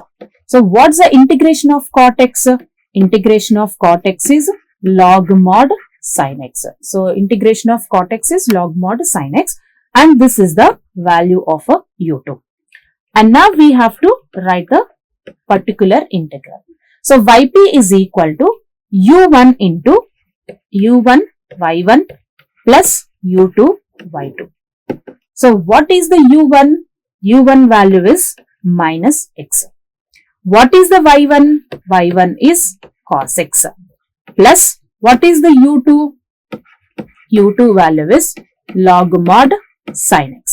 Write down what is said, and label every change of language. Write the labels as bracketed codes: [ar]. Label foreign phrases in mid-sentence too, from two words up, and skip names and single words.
[en] So what's the integration of cot x? Integration of cot x is log mod sin x. So integration of cot x is log mod sin x, and this is the value of a u2. And now we have to write the particular integral. So yp is equal to u1 into u1 y1 plus u2 y2. So what is the u1? u1 value is minus x. What is the y1? y1 is cos x plus what is the u2? u2 value is log mod sin x.